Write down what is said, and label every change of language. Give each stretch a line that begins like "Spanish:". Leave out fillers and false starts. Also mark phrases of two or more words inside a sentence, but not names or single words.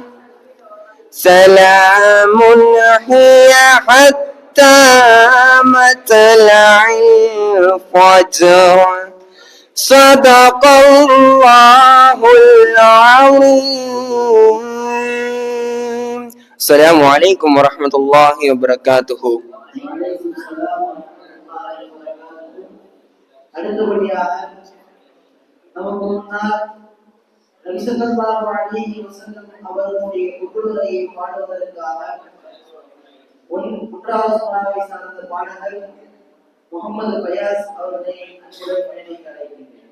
Arabic: سلام هي حتى مطلع الفجر. صدق الله العظيم. السلام عليكم ورحمة الله وبركاته.
Tamil: அடுத்தபடியாக நமக்கு முன்னால் நபி
Arabic: صلى الله عليه وسلم
Tamil: அவர்களுடைய குர்ஆனை பாடுவதற்காக ஒன்றாவது சூறாவை சார்ந்த பாடகர் முகமது பயாஸ் அவர்களை அன்புடன் வேலைக்கு அழைக்கிறேன்.